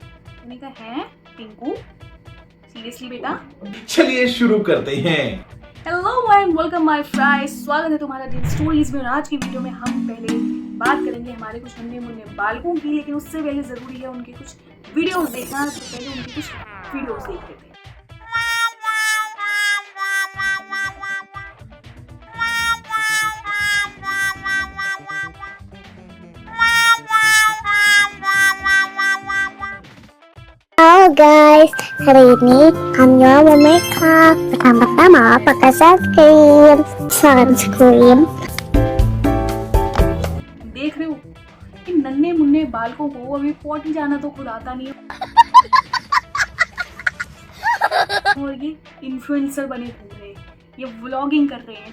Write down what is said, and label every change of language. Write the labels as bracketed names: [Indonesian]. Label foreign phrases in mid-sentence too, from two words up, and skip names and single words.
[Hindi] मैंने कहा है पिंकू सीरियसली बेटा? चलिए शुरू करते हैं। [English] hello and welcome my friends, [Hindi] स्वागत है तुम्हारा दिन स्टोरीज में। और आज की वीडियो में हम पहले बात करेंगे हमारे कुछ नन्हे मुन्ने बालकों की, लेकिन उससे पहले जरूरी है उनके कुछ वीडियोस देखना। तो पहले उनके कुछ वीडियोस देख लेते हैं। [Indonesian] Halo guys, hari ini Kamila mau makeup. Pertama-tama pakai sunscreen. [Hindi] देख रहे हो इन नन्हे मुन्ने बालकों को अभी पॉटी जाना तो खुद आता नहीं है और ये इन्फ्लुएंसर बने घूम रहे हैं, ये व्लॉगिंग कर रहे हैं।